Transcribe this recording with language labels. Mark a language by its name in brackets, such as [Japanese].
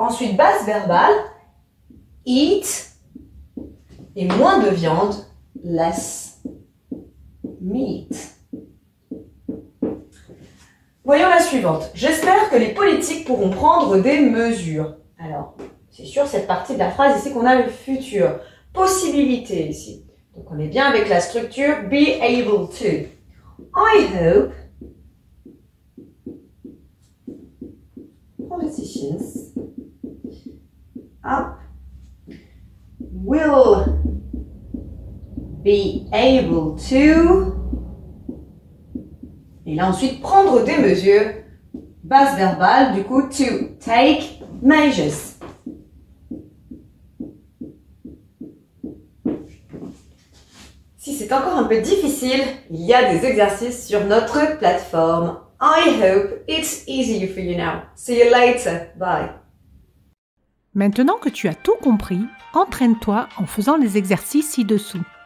[French] Ensuite, base verbale, eat. Et moins de viande, [English] less meat. [French] Voyons la suivante. J'espère que les politiques pourront prendre des mesures. Alors, c'est sûr, cette partie de la phrase ici qu'on a le futur. Possibilité ici. Donc, on est bien avec la structure be able to. [English] I hope politicians will be able to. [French] Et là ensuite prendre des mesures. Base verbale, du coup [English] to take measures. [French] Si c'est encore un peu difficile, il y a des exercices sur notre plateforme. [English] I hope it's easier for you now. See you later. Bye. [French] Maintenant que tu as tout compris, entraîne-toi en faisant les exercices ci-dessous.